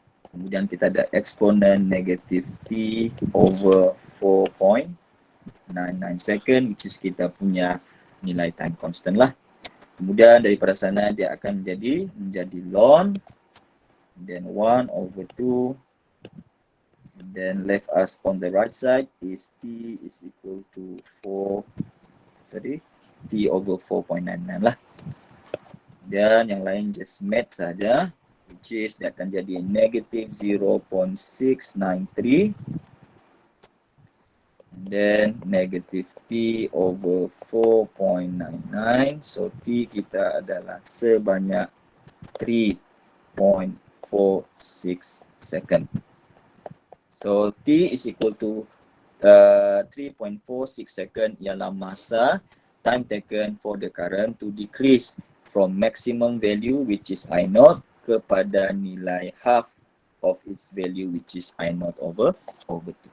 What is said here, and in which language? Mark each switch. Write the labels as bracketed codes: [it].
[ms] Kemudian kita ada eksponen negatif T over 4.99 second, which is kita punya nilai time constant lah. Kemudian daripada sana dia akan menjadi ln, then 1 over 2. [en] Then left us on the right side is T is equal to T over 4.99 lah. [ms] Dan yang lain just math saja, which is dia akan jadi negative 0.693. [en] And then negative T over 4.99. [ms] So T kita adalah sebanyak 3.46 second. [en] So T is equal to 3.46 second [ms] ialah masa [en] time taken for the current to decrease from maximum value, which is I naught, [ms] kepada nilai [en] half of its value, which is I naught over 2.